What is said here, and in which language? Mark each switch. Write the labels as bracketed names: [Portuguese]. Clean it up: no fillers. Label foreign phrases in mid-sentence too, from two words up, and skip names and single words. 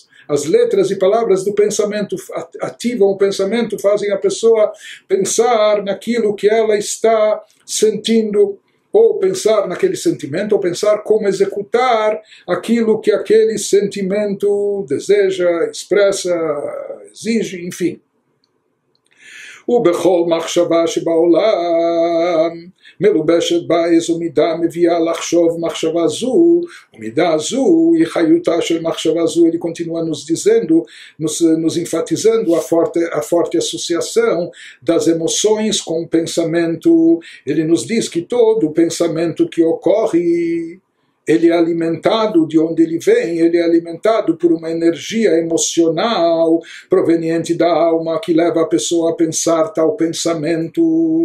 [Portuguese] As letras e palavras do pensamento ativam o pensamento, fazem a pessoa pensar naquilo que ela está sentindo, ou pensar naquele sentimento, ou pensar como executar aquilo que aquele sentimento deseja, expressa, exige, enfim. [Hebrew] ובכל מחשבה שבעולם מלובשת בה איזו מידה מביאה לחשוב מחשבה זו, ומידה זו היא חיותה של מחשבה זו. [Portuguese] Ele continua nos dizendo, nos enfatizando a forte associação das emoções com o pensamento. Ele nos diz que todo pensamento que ocorre, ele é alimentado de onde ele vem, ele é alimentado por uma energia emocional proveniente da alma que leva a pessoa a pensar tal pensamento.